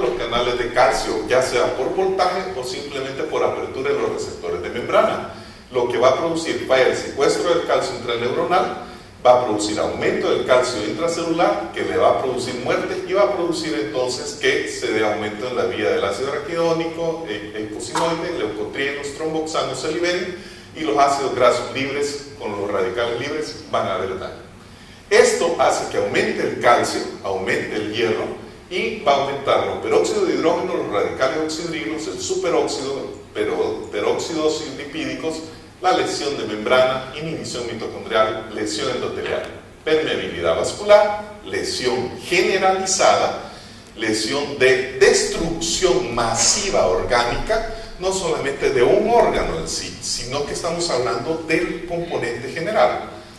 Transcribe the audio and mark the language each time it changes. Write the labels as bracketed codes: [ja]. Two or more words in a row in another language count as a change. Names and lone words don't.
[es] de los canales de calcio, ya sea por voltaje o simplemente por apertura de los receptores de membrana, lo que va a producir falla el secuestro del calcio intraneuronal, va a producir aumento del calcio intracelular, que le va a producir muerte, y va a producir entonces que se dé aumento en la vía del ácido araquidónico, eicosinoide, leucotrienos, tromboxanos se liberen, y los ácidos grasos libres con los radicales libres van a haber daño. Esto hace que aumente el calcio, aumente el hierro, y va a aumentar los peróxidos de hidrógeno, los radicales oxidrilos, el superóxido, peróxidos lipídicos, la lesión de membrana, inhibición mitocondrial, lesión endotelial, permeabilidad vascular, lesión generalizada, lesión de destrucción masiva orgánica, no solamente de un órgano en sí, sino que estamos hablando del componente general.